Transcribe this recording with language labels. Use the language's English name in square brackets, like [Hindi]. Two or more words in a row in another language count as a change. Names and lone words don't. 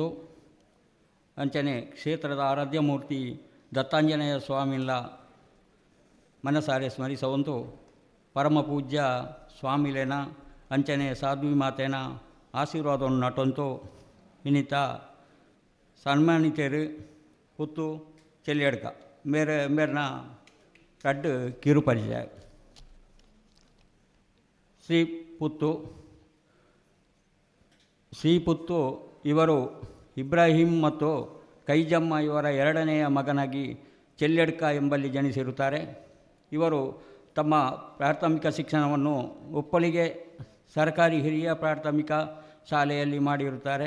[Tulu] ಅಂಚನೆ ಕ್ಷೇತ್ರದ ಆರಾಧ್ಯ ಮೂರ್ತಿ ದತ್ತಾಂಜನೇಯ ಸ್ವಾಮಿಲ್ಲ ಮನಸಾರೆ ಸ್ಮರಿಸುವಂತು. ಪರಮ ಪೂಜ್ಯ ಸ್ವಾಮಿಲೇನ ಅಂಚನೆ ಸಾಧ್ವಿ ಮಾತೇನ ಆಶೀರ್ವಾದವನ್ನು ನಟಂತು. ಇನ್ನಿತ ಸನ್ಮಾನಿತರು ಪುತ್ತು ಚೆಲ್ಲಿಯಡ್ಕ ಮೇರ್ನ ರಡ್ಡು ಕಿರು ಪರಿಚಯ. [Kannada] ಶ್ರೀ ಪುತ್ತು ಇವರು ಇಬ್ರಾಹಿಂ ಮತ್ತು ಕೈಜಮ್ಮ ಇವರ 2ನೆಯ ಮಗನಾಗಿ ಚೆಲ್ಲೆಡ್ಕ ಎಂಬಲ್ಲಿ ಜನಿಸಿರುತ್ತಾರೆ. ಇವರು ತಮ್ಮ ಪ್ರಾಥಮಿಕ ಶಿಕ್ಷಣವನ್ನು ಉಪ್ಪಳಿಗೆ ಸರ್ಕಾರಿ ಹಿರಿಯ ಪ್ರಾಥಮಿಕ ಶಾಲೆಯಲ್ಲಿ ಮಾಡಿರುತ್ತಾರೆ.